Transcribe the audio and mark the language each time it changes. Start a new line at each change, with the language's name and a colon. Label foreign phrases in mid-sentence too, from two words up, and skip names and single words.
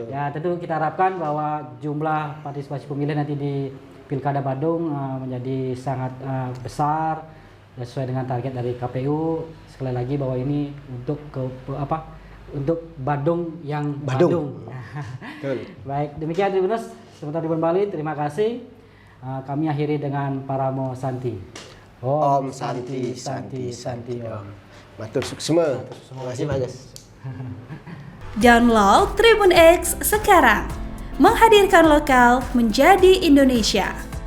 Indonesian: Ya, tentu kita harapkan bahwa jumlah partisipasi pemilih nanti di Pilkada Badung menjadi sangat besar sesuai dengan target dari KPU. Sekali lagi bahwa ini untuk untuk Badung yang Badung. Betul. Baik, demikian Tribuners, sebentar Tribun Bali, terima kasih. Kami akhiri dengan Paramo Santi.
Sanskrit: Om Santi Santi Santi Om.
Balinese: Matur suksma.
Indonesian: Terima kasih Pak Agus. Download Tribun X sekarang. Menghadirkan lokal menjadi Indonesia.